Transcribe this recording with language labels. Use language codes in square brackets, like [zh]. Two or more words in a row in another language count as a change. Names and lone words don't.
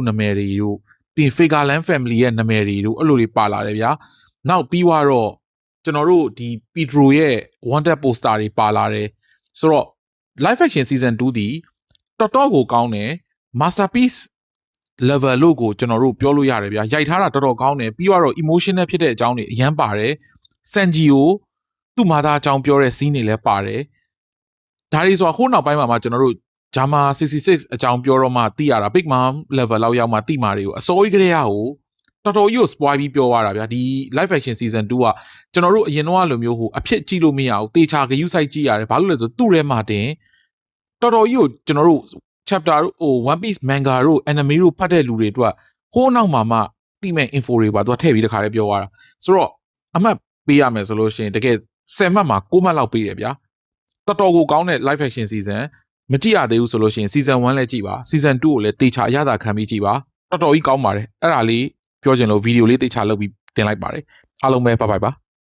[my] နာမည်တွေတို့ပြီး Figureland family ရဲ့နာမည်တွေတို့အဲ့လိုတွေပါလာတယ်ဗျာနောက်ပြီးတော့ကျွန်တော်တို့ဒီ Pedro ရဲ့ [en] wanted poster [my] တွေပါလာတယ်ဆိုတော့ [en] live action season 2 [my] ဒီတော်တော်ကိုကောင်းတယ် [en] masterpiece level [my] လို့ကိုကျွန်တော်တို့ပြောလို့ရတယ်ဗျာ ရိုက်ထားတာတော်တော်ကောင်းတယ်ပြီးတော့ emotional ဖြစ်တဲ့အကြောင်းတွေအရင်ပါတယ် Sanji ကိုသူ့မာသားအကြောင်းပြောတဲ့ scene တွေလည်းပါတယ်ဒါတွေဆိုတာဟိုးနောက်ပိုင်းမှာကျွန်တော်တို့ Jama 66အကြောင်းပြောတော့မှသိရ တာ Big Mom level လောက်ရောက်မှသိမှာတွေကိုအစိုးရကလေးကိုတော်တော်ကြီးကို spoil ပြီးပြောရတာဗျာဒီ [en] live action season 2 [my] ကကျွန်တော်တို့အရင်တော့လို မျိုးအဖြစ်ကြည့်လို့မရဘူးတေချာဂယုစိုက်ကြည့်ရတယ်ဘာလို့လဲဆိုသူ့ထဲမှာတင်တော်တော်ကြီးကိုကျွန်တော်တို့ chapter တို့ One Piece manga တို့ anime တို့ဖတ်တဲ့လူတွေအတွက်ဟိုးနောက်မှာမှသိမဲ့ info တွေပါသူကထည့်ပြီးတခါလေးပြောသွားတာဆိုတော့အမှတ်ပေးရမယ်ဆိုလို့ရှိရင်တကယ်10မှတ်မှာ9မှတ်လောက်ပေးတယ်ဗျာတော်တော်ကိုကောင်းတဲ့ [en] live action season [my] မကြည့်ရသေးဘူးဆိုလို့ရှိရင် season 1လည်းကြည့်ပါ season 2ကိုလည်းတေချာအရသာခံပြီးကြည့်ပါတော်တော်ကြီးကောင်းပါတယ်အဲ့ဒါလေးပြောချင်လို့ဗီဒီယိုလေးတေချာလုပ်ပြီးတင်လိုက်ပါတယ်အားလုံးပဲဘိုင်ဘိုင်ပါ